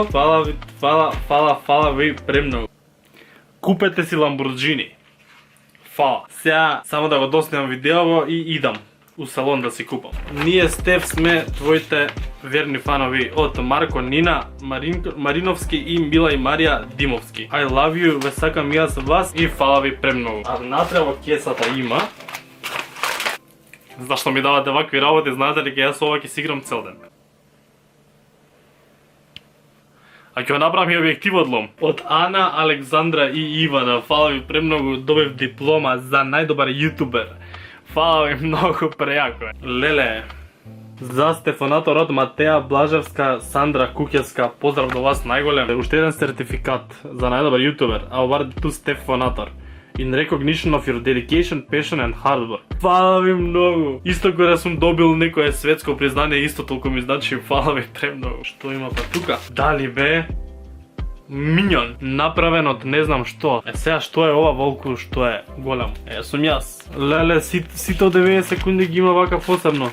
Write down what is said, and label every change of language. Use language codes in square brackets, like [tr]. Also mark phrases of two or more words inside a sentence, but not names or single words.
[mk] Фала ви премногу. Купете си Ламборджини. Фала. Сега само да го доснимам видеово и идам у салон да си купам. Ние Стеф сме твоите верни фанови од Марко, Нина, Мариновски и Мила и Марија Димовски. [en] I love you, [mk] ве сакам јас вас и фала ви премногу. А внатре во кесата има. Зашто ми давате вакви работи, знаете дека јас ова ќе си играм цел ден. А ќе направам и објективот лом. Од Ана, Александра и Ивана, фала ви премногу, добив диплома за најдобар јутубер. Фала ви многу прејако. Леле, за Стефанатор од Матеја Блажевска, Сандра Кукевска, поздрав до вас најголем. Уште еден сертификат за најдобар јутубер, [en] award to Стефанатор. In recognition of your dedication, passion and hard work. [mk] Фала ви многу. Исто кога сум добил некое светско признание, исто толку ми значи, фала ви премногу. Што има па тука? Дали бе? Миньон, направен од не знам што. Сега што е ова волку, што е голем? Сум јас. Леле, сите од 90 секунди ги има вака посебно.